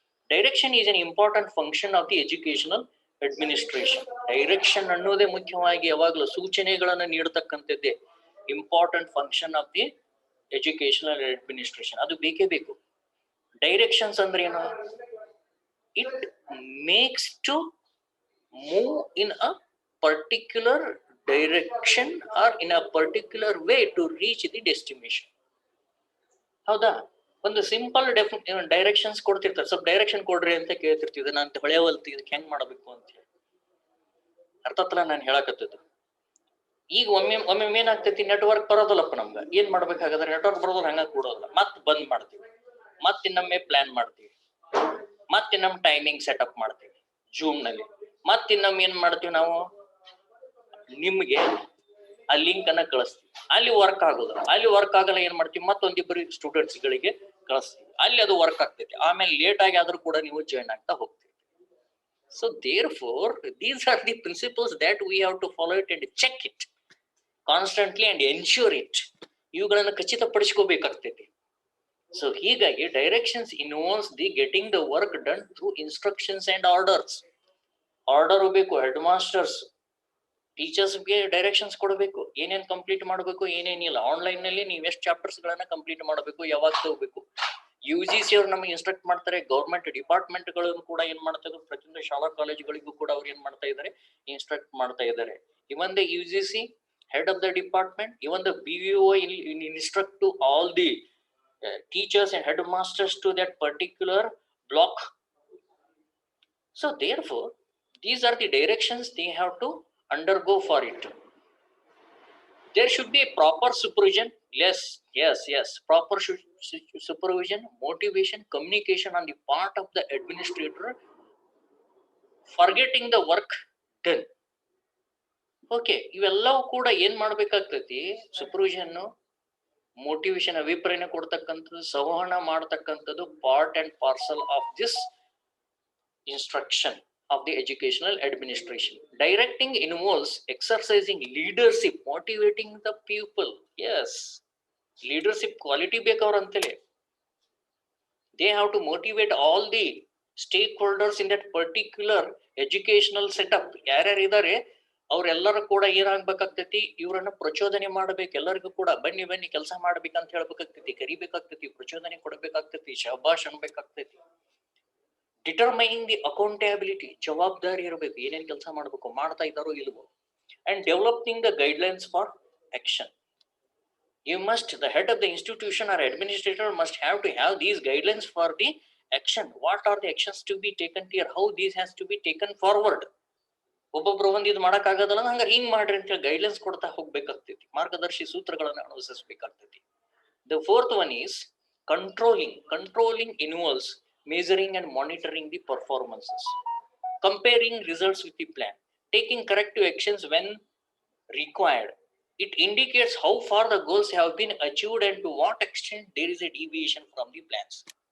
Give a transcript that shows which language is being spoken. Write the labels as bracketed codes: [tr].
[en] Direction is an important function of the educational administration. [kn] Direction ಅನ್ನೋದೇ ಮುಖ್ಯವಾಗಿ ಯಾವಾಗಲೂ ಸೂಚನೆಗಳನ್ನ ನೀಡತಕ್ಕಂಥದ್ದೇ [en] Important function of the educational administration. [kn] ಅದು ಬೇಕೇ ಬೇಕು. ಡೈರೆಕ್ಷನ್ಸ್ ಅಂದ್ರೆ ಏನು? [en] It makes to move in a particular direction or in a particular way to reach the destination. [kn] ಹೌದಾ? ಒಂದು ಸಿಂಪಲ್ ಡೈರೆಕ್ಷನ್ಸ್ ಕೊಡ್ತಿರ್ತಾರೆ, ಸ್ವಲ್ಪ ಡೈರೆಕ್ಷನ್ ಕೊಡ್ರಿ ಅಂತ ಕೇಳ್ತಿರ್ತೀವಿ. ನಾನು ಹೊಳೆವಲ್ತಿ ಇದಕ್ಕೆ ಹೆಂಗ್ ಮಾಡಬೇಕು ಅಂತ ಹೇಳಿ ಅರ್ಥತ್ತಲ್ಲ ನಾನು ಹೇಳಕತ್ತಿದ್ದು. ಈಗ ಒಮ್ಮೆ ಏನಾಗ್ತೈತಿ, ನೆಟ್ವರ್ಕ್ ಬರೋದಲ್ಲಪ್ಪ ನಮ್ಗೆ. ಏನ್ ಮಾಡ್ಬೇಕಾಗದ್ರೆ ನೆಟ್ವರ್ಕ್ ಬರೋದಿಲ್ಲ, ಹಂಗ ಕೂಡೋದಿಲ್ಲ, ಮತ್ ಬಂದ್ ಮಾಡ್ತೀವಿ, ಮತ್ತಿನ್ನೊಮ್ಮೆ ಪ್ಲಾನ್ ಮಾಡ್ತೀವಿ, ಮತ್ತಿನ್ನೊಮ್ಮೆ ಟೈಮಿಂಗ್ ಸೆಟಪ್ ಮಾಡ್ತೀವಿ ಜೂಮ್ ನಲ್ಲಿ, ಮತ್ತಿನ್ನೊಮ್ಮೆ ಏನ್ ಮಾಡ್ತೀವಿ ನಾವು, ನಿಮ್ಗೆ ಆ ಲಿಂಕ್ ಅನ್ನ ಕಳಿಸ್ತೀವಿ, ಅಲ್ಲಿ ವರ್ಕ್ ಆಗೋದಿಲ್ಲ, ಅಲ್ಲಿ ವರ್ಕ್ ಆಗಲ್ಲ, ಏನ್ ಮಾಡ್ತೀವಿ, ಮತ್ತೊಂದಿಬ್ಬರು ಸ್ಟೂಡೆಂಟ್ಸ್ ಗಳಿಗೆ ಕಳಿಸ್ತೀವಿ, ಅಲ್ಲಿ ಅದು ವರ್ಕ್ ಆಗ್ತೈತಿ, ಆಮೇಲೆ ಲೇಟ್ ಆಗಿ ಆದ್ರೂ ಕೂಡ ನೀವು ಜಾಯಿನ್ ಆಗ್ತಾ ಹೋಗ್ತೀವಿ. [en] So therefore these are the principles that we have to follow it and check it constantly and ensure it. [kn] ಇವುಗಳನ್ನ ಖಚಿತಪಡಿಸ್ಕೋಬೇಕಾಗ್ತೈತಿ. [en] So ಹೀಗಾಗಿ directions involves the getting the work done through instructions and orders. [kn] Order ಬೇಕು, head masters, ಟೀಚರ್ಸ್ಗೆ directions ಕೊಡಬೇಕು, ಏನೇನ್ complete ಮಾಡಬೇಕು, ಏನೇನಿಲ್ಲ. Online ನಲ್ಲಿ ನೀವು ಎಷ್ಟು chapters ಗಳನ್ನ ಕಂಪ್ಲೀಟ್ ಮಾಡಬೇಕು, ಯಾವಾಗ ತಗೋಬೇಕು. UGC ಅವ್ರು ನಮಗೆ ಇನ್ಸ್ಟ್ರಕ್ಟ್ ಮಾಡ್ತಾರೆ. ಗೌರ್ಮೆಂಟ್ ಡಿಪಾರ್ಟ್ಮೆಂಟ್ ಗಳನ್ನು ಕೂಡ ಏನ್ ಮಾಡ್ತಾ ಇದ್ದಾರೆ, ಪ್ರತಿಯೊಂದು ಶಾಲಾ ಕಾಲೇಜುಗಳಿಗೂ ಕೂಡ ಅವ್ರು ಏನ್ ಮಾಡ್ತಾ ಇದ್ದಾರೆ, ಇನ್ಸ್ಟ್ರಕ್ಟ್ ಮಾಡ್ತಾ ಇದ್ದಾರೆ. [en] Even the UGC head of the department, even the BVO instruct to all the teachers and headmasters to that particular block. So therefore, these are the directions they have to undergo for it. There should be a proper supervision. Yes. Proper supervision, motivation, communication on the part of the administrator, forgetting the work done. [kn] Okay, ಇವೆಲ್ಲವೂ ಕೂಡ ಏನ್ ಮಾಡ್ಬೇಕಾಗ್ತೈತಿ? Supervision, motivation, ಅಭಿಪ್ರಾಯನ ಕೊಡ್ತಕ್ಕಂಥದ್ದು, ಸಂವಹನ ಮಾಡ್ತಕ್ಕಂಥದ್ದು [en] Part and parcel of this instruction of the educational administration. Directing involves exercising leadership, motivating the people. Yes, leadership quality ಬೇಕಾವ್ರಂತಲೇ. They have to motivate all the stakeholders in that particular educational setup. [kn] ಯಾರ್ಯಾರು ಇದ್ದಾರೆ ಅವ್ರೆಲ್ಲರೂ ಕೂಡ ಏನಾಗ್ಬೇಕಾಗ್ತೈತಿ? ಇವರನ್ನ ಪ್ರಚೋದನೆ ಮಾಡ್ಬೇಕು. ಎಲ್ಲರಿಗೂ ಕೂಡ ಬನ್ನಿ ಕೆಲಸ ಮಾಡ್ಬೇಕಂತ ಹೇಳ್ಬೇಕಾಗ್ತೈತಿ, ಕರಿಬೇಕಾಗ್ತೈತಿ, ಪ್ರಚೋದನೆ ಕೊಡ್ಬೇಕಾಗ್ತೈತಿ, ಶಹಬಾಷ್ ಅನ್ಬೇಕಾಗ್ತೈತಿ. [en] determining the accountability, [kn] ಜವಾಬ್ದಾರಿ ಇರಬೇಕು, ಏನೇನು ಕೆಲಸ ಮಾಡಬೇಕು, ಮಾಡ್ತಾ ಇದ್ದಾರೋ ಇಲ್ವೋ. [en] And developing the guidelines for action. The head of the institution or administrator must have to have these guidelines for the action. What are the actions to be taken here? How these has to be taken forward? [kn] ಒಬ್ಬೊಬ್ರು ಒಂದು ಇದು ಮಾಡಕ್ ಆಗೋದಲ್ಲ, ಹಂಗಾರೆ ಹಿಂಗ್ ಮಾಡ್ರಿ ಅಂತ guidelines ಕೊಡ್ತಾ ಹೋಗ್ಬೇಕಾಗ್ತೈತಿ, ಮಾರ್ಗದರ್ಶಿ ಸೂತ್ರಗಳನ್ನ ಅನುಸರಿಸಬೇಕಾಗ್ತೈತಿ. [en] The fourth one is controlling. Controlling involves measuring and monitoring the performances, comparing results with the plan, taking corrective actions when required. It indicates how far the goals have been achieved and to what extent there is a deviation from the plans.